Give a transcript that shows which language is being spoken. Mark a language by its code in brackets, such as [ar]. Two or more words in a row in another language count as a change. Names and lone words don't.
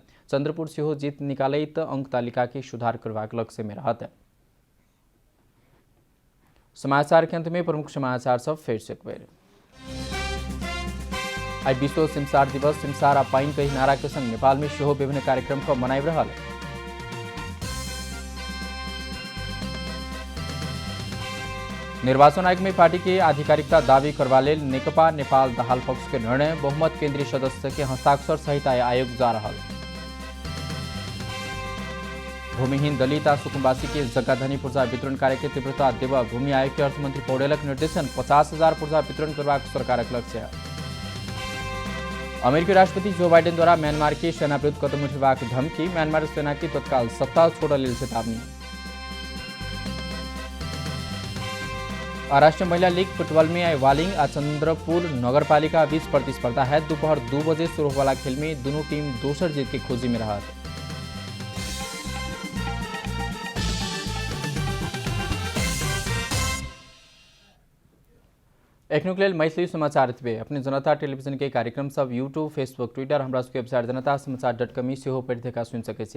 [mai] चन्द्रपुर सेहो जीत निकालैत अंक तालिका के सुधार करबाक लक्ष्य में रहत। समाचार के अंत में प्रमुख समाचार सब फिर से एक बेर। आई विश्व सिमसार दिवस सिमसार आ पाइन कही नारा के संग नेपाल में सेहो विभिन्न कार्यक्रम को मनाइब रहल। निर्वाचन आयोग में पार्टी के आधिकारिकता दावी करवा लेल नेकपा नेपाल दाहाल पक्ष के निर्णय बहुमत केंद्रीय सदस्य के हस्ताक्षर सहित आयोग जा रहल। भूमिहीन दलित आ सुकुम्बासी के जग्गाधनी पूर्जा वितरण कार्य के तीव्रता देव भूमि आयोग के अर्थमंत्री पौडेलक निर्देशन 50,000 पूर्जा वितरण करबाक सरकारक लक्ष्य। अमेरिकी राष्ट्रपति जो बाइडेन द्वारा म्यांमार के सेना विरुद्ध कदम उठेबाक धमकी म्यांमार सेना की तत्काल सत्ता छोड़ लेल चेतावनी। राष्ट्रीय महिला लीग फुटबॉल में आई वालिङ आ चन्द्रपुर नगरपालिका बीच प्रतिस्पर्धा है। दोपहर 2 बजे शुरू वाला खेल में दोनों टीम दोसर जीत की खोजी में रहत। एखनुक लेल मैथिली समाचार एतबे। अपने जनता टेलीविजन के कार्यक्रम सब यूट्यूब फेसबुक ट्विटर हमरा सबके वेबसाइट जनता समाचार.com में सेहो पढ़ि देखा सुन सके छी।